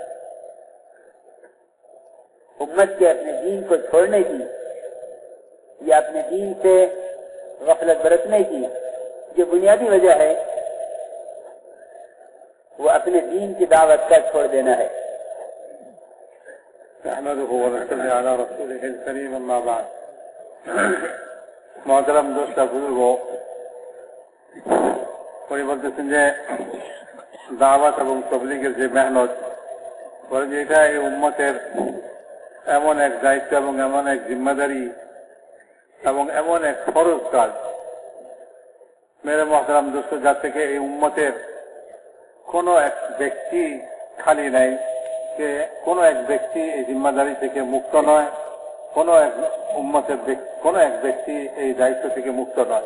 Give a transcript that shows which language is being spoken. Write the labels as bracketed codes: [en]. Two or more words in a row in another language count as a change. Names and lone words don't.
[ur] امت کے اپنے دین کو چھوڑنے کی یا اپنے دین سے غفلت برتنے کی جو بنیادی وجہ ہے وہ اپنے دین کی دعوت کا چھوڑ دینا ہے. [ar] احمدہ و نصلی علی رسولہ الکریم. اما بعد. [ur] محترم دوست [bn] বুজুর্গ, পরিবর্তন যে দাওয়াত এবং তাবলীগের যে মেহনত বলেন, এটা এই উম্মতের এমন এক দায়িত্ব এবং এমন এক জিম্মাদারি এবং এমন এক ফরজ কাজ [ur] میرے محترم دوست, [bn] যার থেকে এই উম্মতের কোনো এক ব্যক্তি খালি নাই, যে কোনো এক ব্যক্তি এই জিম্মাদারি থেকে মুক্ত নয় কোনো এক উম্মতের কোনো এক ব্যক্তি এই দায়িত্ব থেকে মুক্ত নয়।